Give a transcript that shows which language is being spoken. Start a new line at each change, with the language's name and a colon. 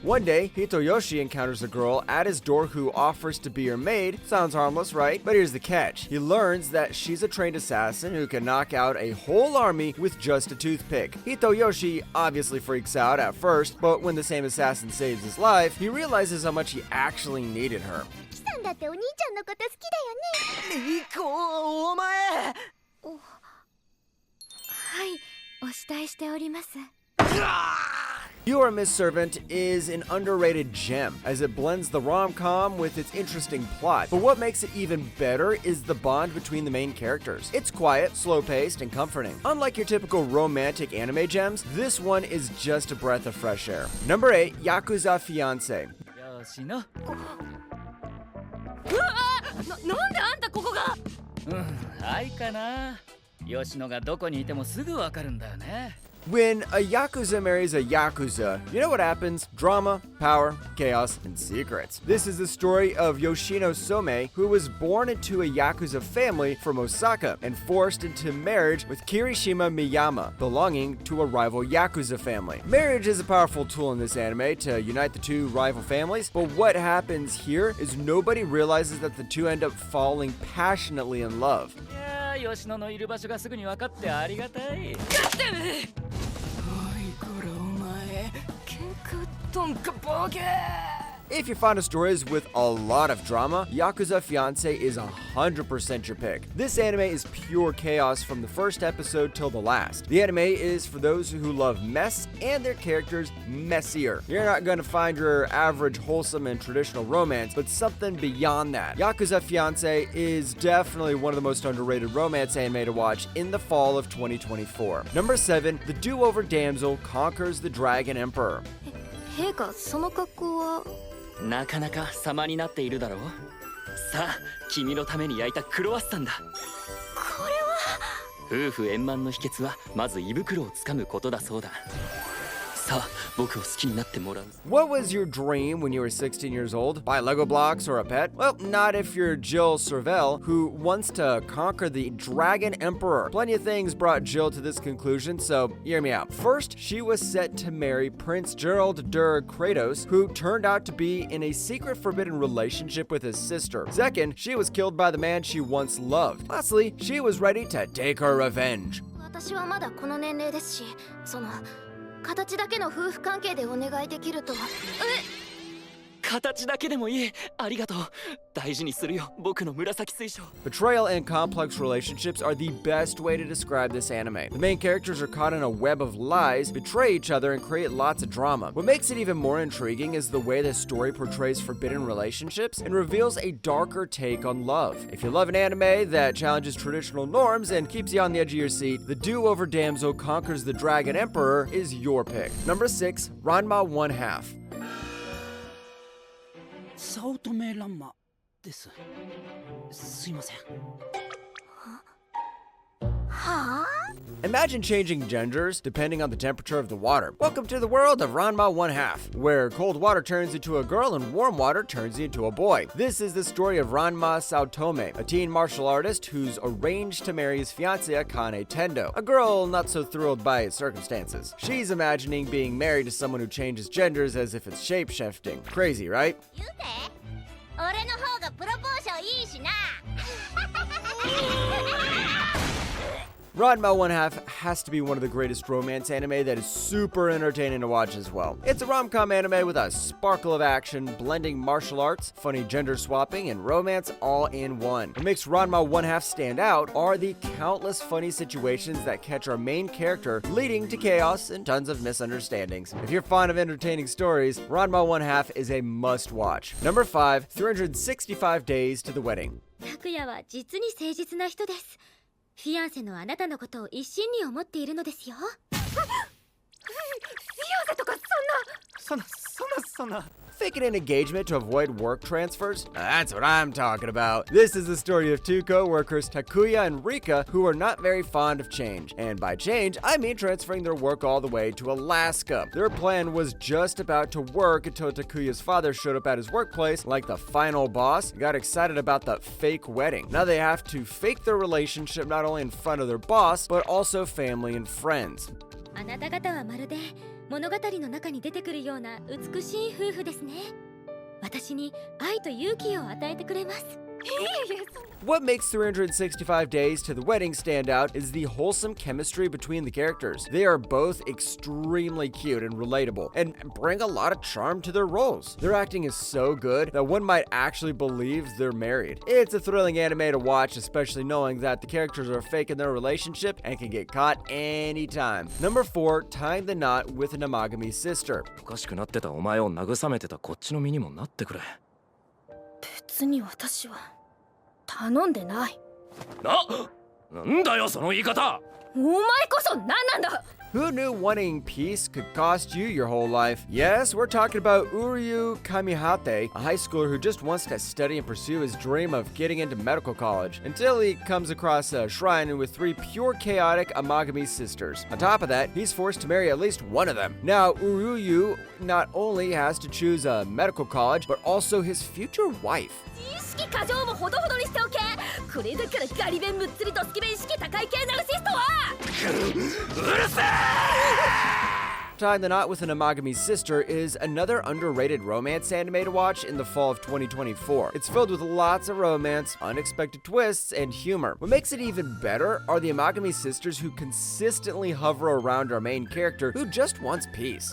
English: One day, Hitoyoshi encounters a girl at his door who offers to be her maid. Sounds harmless, right? But here's the catch. He learns that she's a trained assassin who can knock out a whole army with just a toothpick. Hitoyoshi obviously freaks out at first, but when the same assassin saves his life, he realizes how much he actually needed her.
Japanese: さんだってお兄ちゃんのこと好きだよね。リコ、お前。はい、お慕いしております。
English: You Are Miss Servant is an underrated gem, as it blends the rom-com with its interesting plot. But what makes it even better is the bond between the main characters. It's quiet, slow-paced, and comforting. Unlike your typical romantic anime gems, this one is just a breath of fresh air. Number 8, Yakuza Fiancé.
Japanese: よしの。なんであんたここが？はいかな。吉野がどこにいてもすぐわかるんだよね。
English: When a Yakuza marries a Yakuza, you know what happens? Drama, power, chaos, and secrets. This is the story of Yoshino Some, who was born into a Yakuza family from Osaka and forced into marriage with Kirishima Miyama, belonging to a rival Yakuza family. Marriage is a powerful tool in this anime to unite the two rival families, but what happens here is nobody realizes that the two end up falling passionately in love.
Japanese: いや、吉野のいる場所がすぐに分かってありがたい。
English: If you're fond of stories with a lot of drama, Yakuza Fiancé is 100% your pick. This anime is pure chaos from the first episode till the last. The anime is for those who love mess and their characters messier. You're not going to find your average wholesome and traditional romance, but something beyond that. Yakuza Fiancé is definitely one of the most underrated romance anime to watch in the fall of 2024. Number 7, The Do-Over Damsel Conquers the Dragon Emperor.
Japanese: 陛下、その格好は。なかなか様になっているだろう。さあ、君のために焼いたクロワッサンだ。これは。夫婦円満の秘訣はまず胃袋をつかむことだそうだ。さあ、僕を好きになってもらう。
English: What was your dream when you were 16 years old? Buy Lego blocks or a pet? Well, not if you're Jill Servell, who wants to conquer the Dragon Emperor. Plenty of things brought Jill to this conclusion, so hear me out. First, she was set to marry Prince Gerald der Kratos, who turned out to be in a secret forbidden relationship with his sister. Second, she was killed by the man she once loved. Lastly, she was ready to take her revenge.
Japanese: 私はまだこの年齢ですし、形だけの夫婦関係でお願いできると。形だけでもいい。ありがとう。大事にするよ、僕の紫水晶。
English: Betrayal and complex relationships are the best way to describe this anime. The main characters are caught in a web of lies, betray each other, and create lots of drama. What makes it even more intriguing is the way the story portrays forbidden relationships and reveals a darker take on love. If you love an anime that challenges traditional norms and keeps you on the edge of your seat, The Do-Over Damsel Conquers the Dragon Emperor is your pick. Number 6, Ranma 1/2.
Japanese: 早乙女乱馬です。すいません。
English: Imagine changing genders depending on the temperature of the water. Welcome to the world of Ranma 1/2, where cold water turns into a girl and warm water turns you into a boy. This is the story of Ranma Saotome, a teen martial artist who's arranged to marry his fiancée Akane Tendo, a girl not so thrilled by his circumstances. She's imagining being married to someone who changes genders as if it's shape-shifting. Crazy, right?
Japanese: 俺の方がプロポーションいいしな。
English: Ranma 1/2 has to be one of the greatest romance anime that is super entertaining to watch as well. It's a rom-com anime with a sparkle of action, blending martial arts, funny gender swapping, and romance all in one. What makes Ranma 1/2 stand out are the countless funny situations that catch our main character, leading to chaos and tons of misunderstandings. If you're fond of entertaining stories, Ranma 1/2 is a must-watch. Number 5, 365 Days to the Wedding.
Japanese: 拓也は実に誠実な人です。フィアンセのあなたのことを一心に思っているのですよ。フィアンセとかそんな。
English: Faking an engagement to avoid work transfers? That's what I'm talking about. This is the story of two co-workers, Takuya and Rika, who are not very fond of change. And by change, I mean transferring their work all the way to Alaska. Their plan was just about to work until Takuya's father showed up at his workplace like the final boss and got excited about the fake wedding. Now they have to fake their relationship not only in front of their boss, but also family and friends.
Japanese: あなた方はまるで物語の中に出てくるような美しい夫婦ですね。私に愛と勇気を与えてくれます。
English: What makes 365 Days to the Wedding stand out is the wholesome chemistry between the characters. They are both extremely cute and relatable, and bring a lot of charm to their roles. Their acting is so good that one might actually believe they're married. It's a thrilling anime to watch, especially knowing that the characters are faking their relationship and can get caught anytime. Number 4, Tying the Knot with an Amagami Sister.
Japanese: おかしくなってたお前を慰めてたこっちの身にもなってくれ。別に私は頼んでない。なんだよその言い方。お前こそ何なんだ。
English: Who knew wanting peace could cost you your whole life? Yes, we're talking about Uryu Kamihate, a high schooler who just wants to study and pursue his dream of getting into medical college, until he comes across a shrine with 3 pure chaotic Amagami sisters. On top of that, he's forced to marry at least one of them. Now, Uryu not only has to choose a medical college, but also his future wife.
Japanese: 意識過剰もほどほどにしておけ。これだからガリ弁むっつりとスキ弁意識高い系ナルシストは。うるせえ。
English: Tying the Knot with an Amagami Sister is another underrated romance anime to watch in the fall of 2024. It's filled with lots of romance, unexpected twists, and humor. What makes it even better are the Amagami sisters who consistently hover around our main character who just wants peace.